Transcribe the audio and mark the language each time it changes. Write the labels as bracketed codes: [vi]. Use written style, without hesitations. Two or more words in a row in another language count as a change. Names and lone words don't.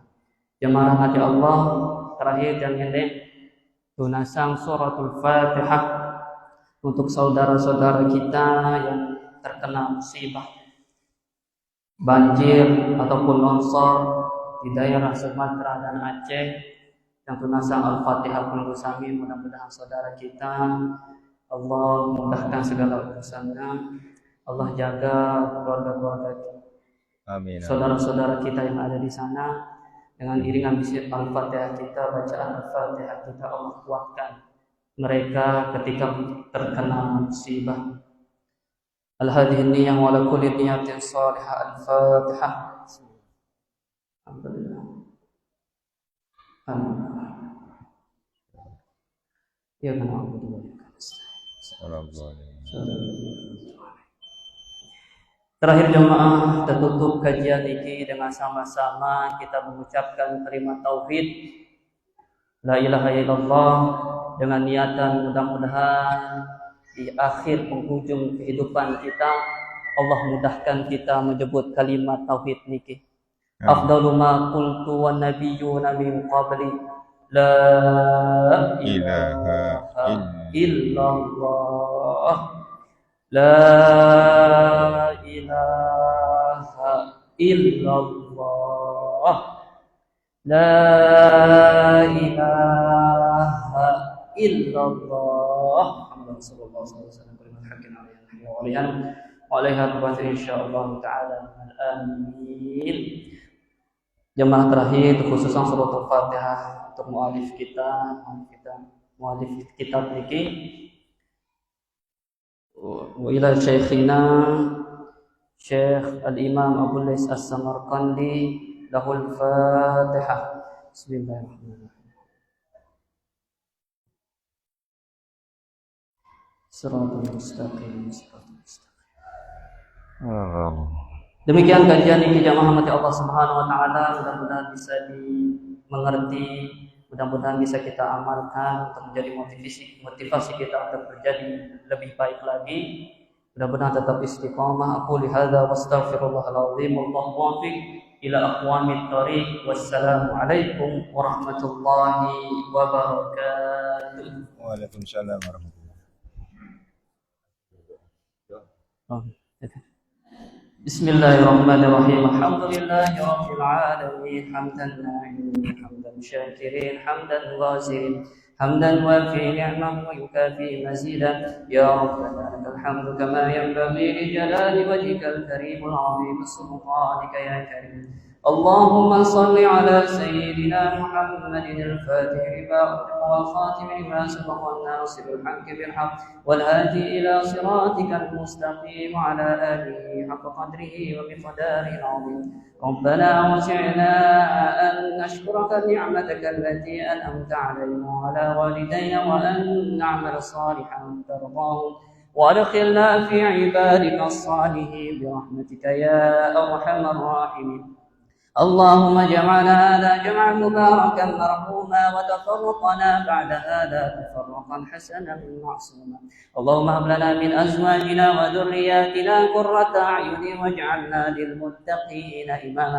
[id] Jemaah rahmati Allah, terakhir dan pendek tunasang [ar] سورة الفاتحة [id] untuk saudara-saudara kita yang terkena musibah banjir ataupun longsor di daerah Sumatera dan Aceh. Yang tunasang Al-Fatihah penunggu sami, mudah-mudahan saudara kita Allah mudahkan segala urusannya, Allah jaga keluarga-keluarga kita. Amin. Saudara-saudara kita yang ada di sana, dengan iringan bisikan Al-Fatihah kita, bacaan Al-Fatihah kita, Allah kuatkan mereka ketika terkena musibah. [ar] الهذه نية ولا كل نية صالحة. الفاتحة. الحمد لله. آمين. يا كان الحمد لله. [id] Terakhir jemaah, tertutup kajian ini dengan sama-sama kita mengucapkan kalimat tauhid [ar] لا إله إلا الله [id] dengan niatan mudah-mudahan di akhir penghujung kehidupan kita Allah mudahkan kita menyebut kalimat tauhid niki. [ar] أفضل ما قلت والنبيون من قبلي لا إله إلا الله لا إله إلا الله لا إله إلا الله محمد صلى الله عليه وسلم كلمة حق عليها إن شاء الله تعالى. [id] Amin. Jemaah terakhir khususan surat Al-Fatihah untuk mu'alif kita muallif kitab niki [ar] وإلى شيخنا [id] Syekh Al-Imam Abu Lais As-Samarqandi [ar] له الفاتحة. Bismillahirrahmanirrahim. صراط المستقيم. [id] Demikian kajian ini jamaah rahmati Allah [ar] سبحانه وتعالى, [id] mudah-mudahan bisa dimengerti, mudah-mudahan bisa kita amalkan untuk menjadi motivasi kita untuk menjadi lebih baik lagi. Mudah-mudahan tetap istiqamah. [ar] أقول هذا وأستغفر الله العظيم والله الموفق إلى أقوم الطريق. والسلام عليكم ورحمة الله وبركاته. وعليكم السلام ورحمة الله wabarakatuh. بسم الله الرحمن الرحيم. الحمد لله رب العالمين. حمدا ناعمين، حمدا شاكرين، حمدا ذاكرين، حمدا يوافي نعمه ويكافئ مزيده. يا ربنا لك الحمد كما ينبغي لجلال وجهك الكريم العظيم سلطانك يا كريم. اللهم صل على سيدنا محمد الفاتح لما أغلق والخاتم لما سبق الناصر الحق بالحق والهادي إلى صراطك المستقيم وعلى آله حق قدره ومقداره العظيم. ربنا أوزعنا أن نشكرك نعمتك التي أنعمت علينا وعلى والدينا وأن نعمل صالحا ترضاه وأدخلنا في عبادك الصالحين برحمتك يا أرحم الراحمين. اللهم اجعل هذا جمعا مباركا مرحوما وتفرقنا بعد هذا تفرقا حسنا معصوما. اللهم هب لنا من ازواجنا وذرياتنا قرة اعين واجعلنا للمتقين اماما.